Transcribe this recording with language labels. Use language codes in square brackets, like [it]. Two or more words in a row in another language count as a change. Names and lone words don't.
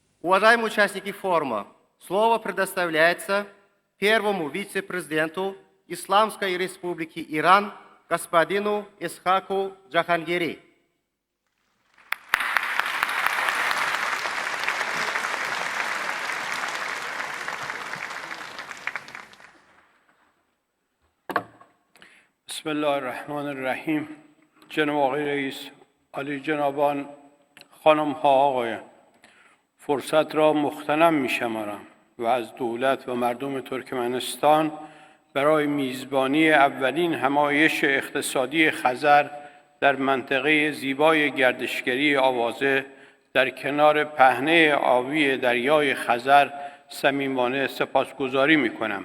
[ru] Уважаемые участники форума, слово предоставляется первому вице-президенту Исламской Республики Иран господину Исхаку Джахангири. [ar] بسم الله الرحمن الرحیم. [fa] جناب آقای رئیس، عالی جنابان، خانم ها آقایان، فرصت را مغتنم می‌شمارم و از دولت و مردم ترکمنستان برای میزبانی اولین همایش اقتصادی خزر در منطقه زیبای گردشگری آوازه در کنار پهنه آبی دریای خزر صمیمانه سپاسگزاری می‌کنم.